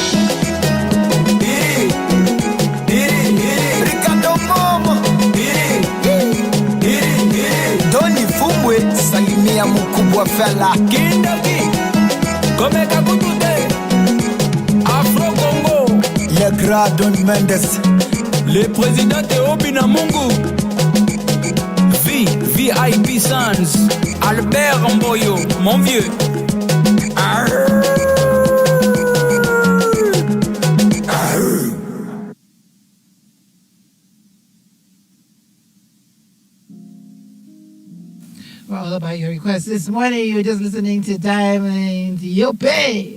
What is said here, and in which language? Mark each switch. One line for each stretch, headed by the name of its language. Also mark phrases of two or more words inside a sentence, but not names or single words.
French: Ricardo Momo.
Swahili: Doni Fumwe, salimia mkubwa fella. Kindaki, Komeka Kutute, Afro Congo.
French: Le grand Don Mendes. Le président Théo Binamungu. VIP Sons, Albert Mboyo, mon vieux.
English: We're all about your requests. This morning, you're just listening to Diamond Yope.